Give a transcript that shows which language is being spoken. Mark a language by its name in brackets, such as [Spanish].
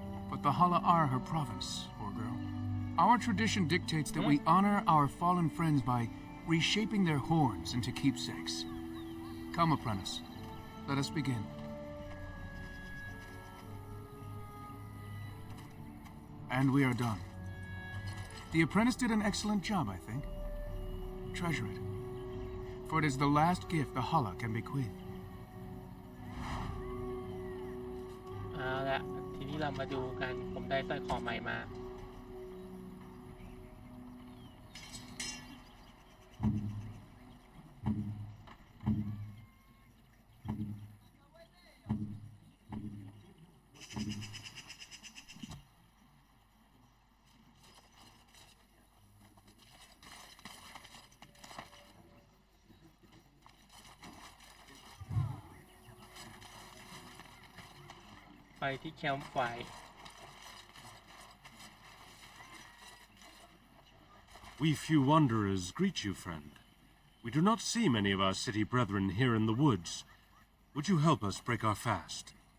[English] But the Hala are her province, poor girl. Our tradition dictates that we honor our fallen friends by reshaping their horns into keepsakes. Come, apprentice. Let us begin. And we are done. The apprentice did an excellent job, I think. Treasure it, for it is the last gift the Hala can bequeath. [Thai] เอาละทีนี้เรามาดู กันผมได้สร้อยคอใหม่มาไปที่แคมป์ไฟ [English] We few wanderers greet you, friend. We do not see many of our city brethren here in the woods. Would you help us break our fast?